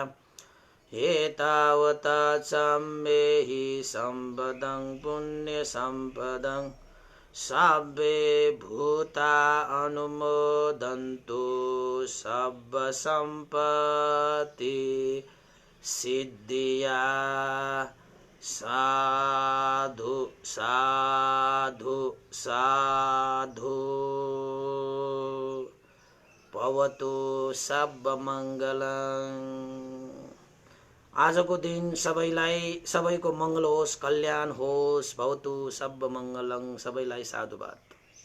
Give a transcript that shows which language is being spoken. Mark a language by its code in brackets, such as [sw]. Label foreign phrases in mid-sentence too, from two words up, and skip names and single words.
[pi] एतावता च मेहि सम्पदं पुण्यसम्पदं सब्बे भूता अनुमोदन्तु सब्ब सम्पत्ति सिद्धिया। [sa] साधु साधु साधु भवतु सर्वमङ्गलं। [ne] आजको दिन सबैको मङ्गल होस्, कल्याण होस्। [sa] भवतु सर्वमङ्गलं। [ne] सबैलाई साधुवाद।